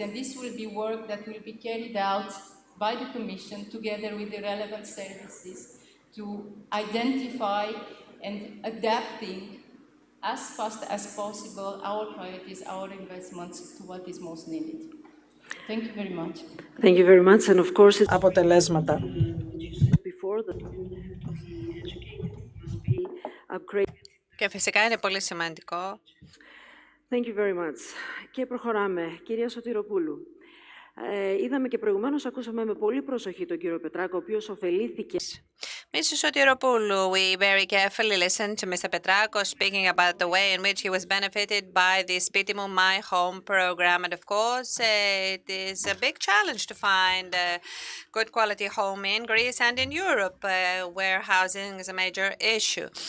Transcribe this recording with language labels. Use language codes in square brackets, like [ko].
[en] And this will be work that will be carried out by the Commission together with the relevant services to identify and adapting as fast as possible our priorities, our investments to what is most needed. Thank you very much. Thank you very much. And of course, it's [el] Αποτελέσματα. [en] before that be upgraded. [el] Και φυσικά είναι πολύ σημαντικό. [en] Thank you very much. [el] Και προχωράμε. Κυρία Σωτηροπούλου, είδαμε και προηγουμένως, ακούσαμε με πολύ προσοχή τον κύριο Πετράκο, ο οποίος ωφελήθηκε. [en] Mr. Sotiropoulou, we very carefully listened to Mr. Petrako speaking about the way in which he was benefited by the Spitimu My Home program. And of course, it is a big challenge to find a good quality home in Greece and in Europe, where housing is a major issue.